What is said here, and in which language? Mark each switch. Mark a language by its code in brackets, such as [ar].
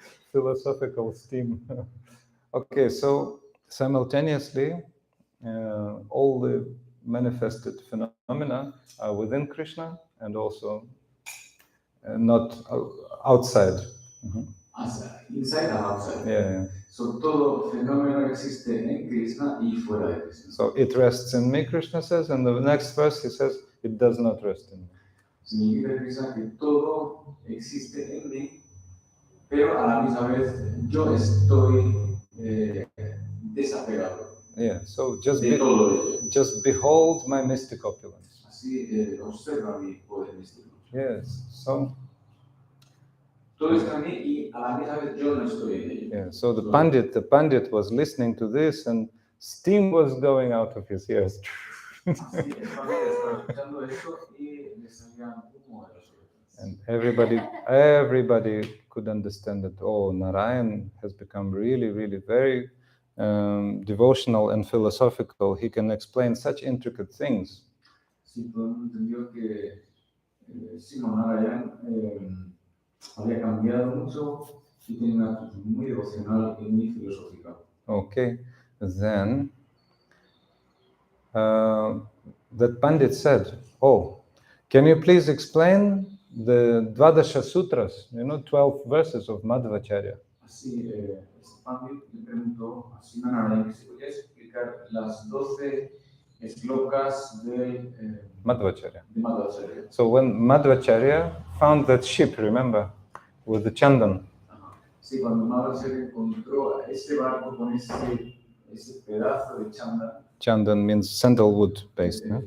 [en] Philosophical steam. Okay, so simultaneously, all the manifested phenomena are within Krishna and also not outside. Outside, inside or outside? Yeah. [es] So, todo fenómeno existe en Krishna y fuera de Krishna. [en] So it rests in me, Krishna says, and the next verse he says, it does not rest in me. [es] Significa Krishna que todo existe en mí, pero a la misma vez yo estoy desapegado. [en] Yeah, so just, [es] De todo ello. [en] just behold my mystic opulence. [es] Así observa mi poder místico. [en] Yes, so [es] Todo está en mí y a la misma vez yo no estoy en ello. [en] yeah, so the Pandit was listening to this and steam was going out of his ears. [es] Así, el padre estaba escuchando esto y le salía humo de los oídos. [en] And everybody could understand that, oh, Narayan has become really, really very devotional and philosophical. He can explain such intricate things. [es] Sí, todo el mundo entendió que Simon Narayan había cambiado mucho y tiene una actitud muy devocional y muy filosófica. [en] Okay, then that Pandit said, oh, can you please explain the Dvadasha Sutras, 12 verses of Madhvacharya? [es] Así, Pandit le preguntó a Simon Narayan que si podía explicar las 12 slokas de Madhvacharya. Madhvacharya. [en] So when Madhvacharya found that ship, remember, with the chandan. [es] Sí, cuando Madhvacharya encontró ese barco con ese pedazo de chandan. [en] Chandan means sandalwood based.